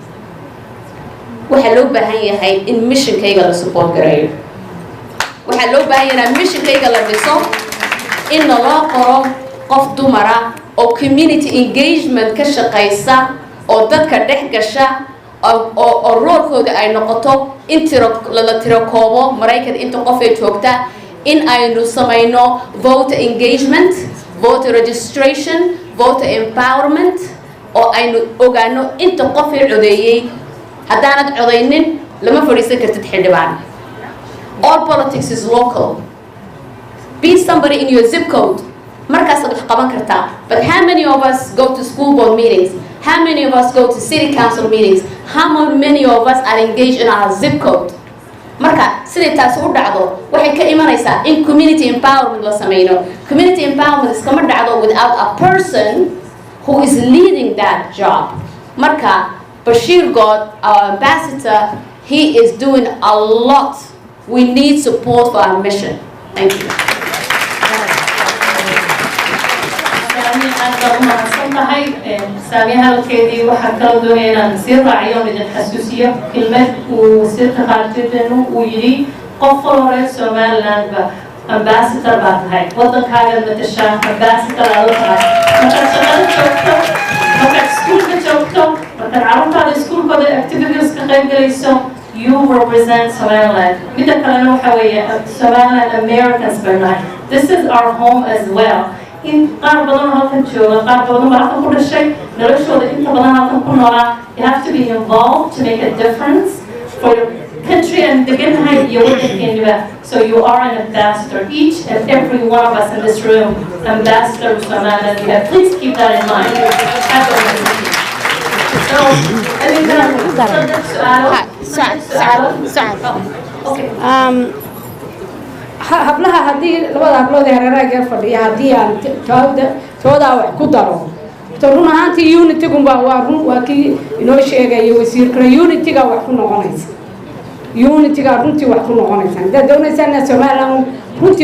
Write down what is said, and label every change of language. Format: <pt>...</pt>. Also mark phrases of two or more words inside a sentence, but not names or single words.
<so>waxaa loo baahan yahay in missionkayga la support gareeyo waxaa loo baahan yahay in missionkayga la dhiso in loo qoro qof dumara oo</so> <en>community engagement</en> <so>ka shaqaysa oo dadka dhex gasha oo roolkooda ay noqoto in la tiro koobo maraykan inta qof ay joogta in aynu samayno</so> <en>voter engagement voter registration voter empowerment</en> <so>oo aynu ogaano inta qof ay codeeyey haddaanad codaynin lama fadhiisan kartid xildhibaan</so> <en>all politics is local be somebody in your zip code</en> <so>markaasaad wax qaban kartaa</so> <en>but how many of us go to school board meetings how many of us go to city council meetings how many of us are engaged in our zip code</en> <so>marka siday taasi u dhacdo waxay ka imanaysaa in</so> <en>community empowerment</en> <so>la sameeyo</so> <en>community empowerment</en> <so>iskama dhacdo</so> <en>without a person who is leading that job marka Bashir God, our ambassador, he is doing a lot. We need support for our mission. Thank you.</en> <so>tahay saamiyaha halkeedii waxaa kala doonaya inaan sii raaciyo oon idin xasuusiyo kelmad uu wasiirka qaarjideenu uu yidhi qof walba reer Somalilandba ambassador baa tahay waddankaaga matashaa ambassador aad u tahay markaad shaqada joogto markaad iskuulka joogto markaad carruurtaada iskuulkooda activities ka qayb galayso</so> <en>you represent Somaliland.</en> <so>Mida kalena waxa weeye Somaliland</so> <en>Americans by night. This is our home as well.</en> <so>In qaar badan halkan jooga qaar badan baa halkan ku dhashay noloshooda inta badan halkan ku noolaa.</so> <en>You have to be involved to make a difference for your country and</en> <so>deganahay iyo waddankeeniba.</so> <en>So you are an ambassador. Each and every one of us in this room, ambassador of Somaliland. Please keep that in mind. So,</en> <so>hablaha haddii labada hablood ee hareeraha fadhiya haddii aan toodaa wax ku daro run ahaantii unitigunba waa kii inoo sheegaya wasiirkana unitiga wax ku noqonaysa unitiga runtii wax ku noqonaysa haddaad doonaysaan Somaliland runtii</so>